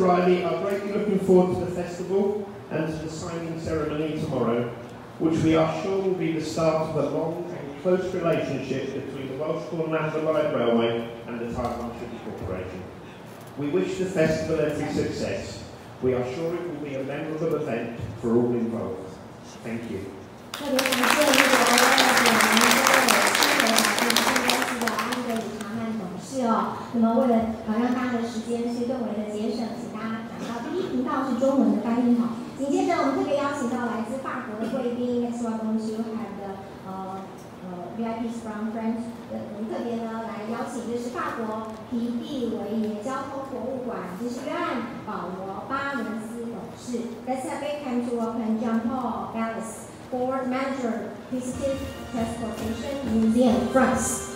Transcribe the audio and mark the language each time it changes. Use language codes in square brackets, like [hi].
[en] Riley are greatly looking forward to the festival and to the signing ceremony tomorrow, which we are sure will be the start of a long and close relationship between the Welsh Poor and Landfill Light Railway and the Taiwan Sugar Corporation. We wish the festival every success. We are sure it will be a memorable event for all involved. Thank you. [zh] 特别感谢英国威尔普兰菲尔新轨保存有限公司的安德鲁查曼董事哦。那么为了让大家的时间是更为的节省，请大家转到第一频道是中文的翻译好。 [en] 紧接着我们特别邀请到来自法国的贵宾，Next one going to have the VIPs from France。 [zh] 我们特别呢来邀请，这是法国皮蒂维耶交通博物馆，这是约翰保罗巴伦斯董事。 [en] Let's have a hand to welcome Jean-Paul Ballas, Board Manager, Positive Transportation Museum, France.